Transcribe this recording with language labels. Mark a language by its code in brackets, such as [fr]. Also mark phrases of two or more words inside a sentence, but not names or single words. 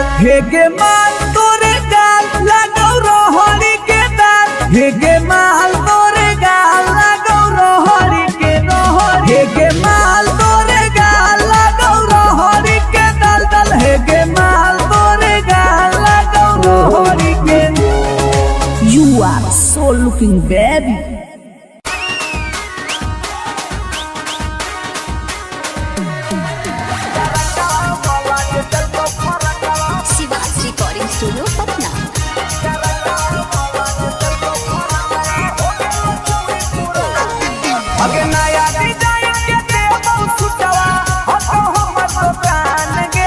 [anp] हे गे माल तोरे गाल लगौ रहरी के दाल, हे गे माल तोरे गाल लगौ रहरी के रहरी, हे गे माल तोरे गाल लगौ रहरी के दल दल, हे गे माल तोरे गाल लगौ रहरी के। [en] You are so looking baby. [anp] शिवाज रिकॉर्डिंग स्टूडियो पटना। अगे नया डिजाइन के देबो सुटवा, हतो हमर दुकान गे।